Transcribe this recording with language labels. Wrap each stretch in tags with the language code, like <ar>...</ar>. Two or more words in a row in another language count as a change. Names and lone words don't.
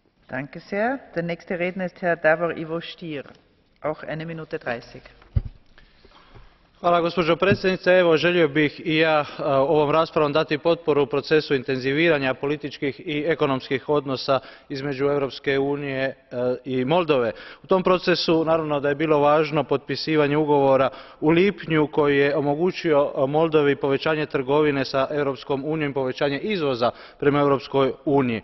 <de>Danke sehr. Der nächste Redner ist Herr Davor Ivo Stier. Auch 1 Minute 30.</de> <hr>Gospođo predsjednice. Evo, želio bih i ja ovom raspravom dati potporu procesu intenziviranja političkih i ekonomskih odnosa između Europske unije i Moldove. U tom procesu naravno da je bilo važno potpisivanje ugovora u lipnju koji je omogućio Moldovi povećanje trgovine sa Europskom unijom i povećanje izvoza prema Europskoj uniji.</hr>